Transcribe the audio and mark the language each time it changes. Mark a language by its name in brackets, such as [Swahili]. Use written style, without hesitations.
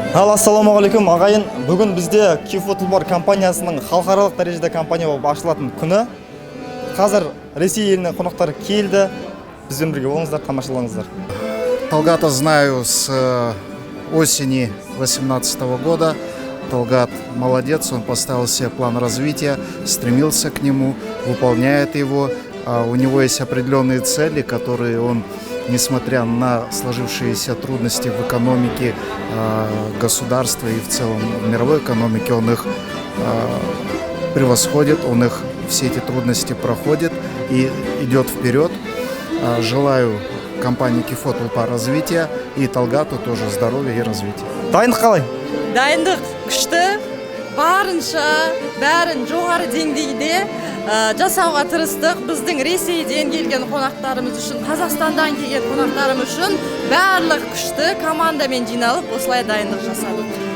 [Kazakh] Ассалаумағалейкум ағайын. Бүгін бізде Кифо Тұлпар компаниясының халықаралық дәрежеде компания болып ашылатын күні. Қазір Ресей елінен қонақтар келді. Бізбен бірге болыңыздар, тамашалаңыздар. [Russian] Талгата знаю с осени 2018 года. Талгат молодец, он поставил себе план развития, стремился к нему, выполняет его. У него есть определенные цели, которые он, несмотря на сложившиеся трудности в экономике государства и в целом в мировой экономике, он их превосходит, он их все эти трудности проходит и идет вперед. Желаю компании Кифо Тұлпар развития и Талгату тоже здоровья и развития. [Kazakh] Дайындық қалай? Дайындық күшті, барынша бәрін жоғары деңгейде жасауға тырыстық. Біздің Ресейден келген қонақтарымыз үшін, Қазақстандан келген қонақтарымыз үшін барлық күшті командамен жиналып осылай дайындық жасадық.